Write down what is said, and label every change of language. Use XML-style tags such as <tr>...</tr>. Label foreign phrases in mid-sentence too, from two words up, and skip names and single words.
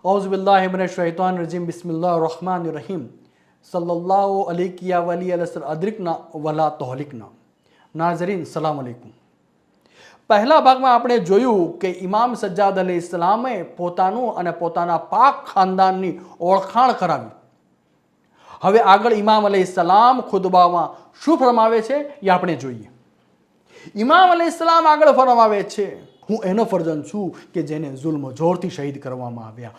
<ar>بالله من الشيطان الرجيم بسم الله الرحمن الرحيم صلى الله عليه ولي العصر أدركنا ولا تهلكنا.</ar> <ur>ناظرین سلام علیکم.</ur> <gu>પહેલા ભાગમાં આપણે જોયું કે ઇમામ સજ્જાદ અલૈહિસ્સલામે પોતાનું અને પોતાના પાક ખાનદાનની ઓળખાણ કરાવી. હવે આગળ ઇમામ અલૈહિસ્સલામ ખુતબામાં શું ફરમાવે છે એ આપણે જોઈએ. ઇમામ અલૈહિસ્સલામ આગળ ફરમાવે છે, હું એનો ફરજંદ છું કે જેને જુલ્મ જોરથી શહીદ કરવામાં આવ્યા.</gu>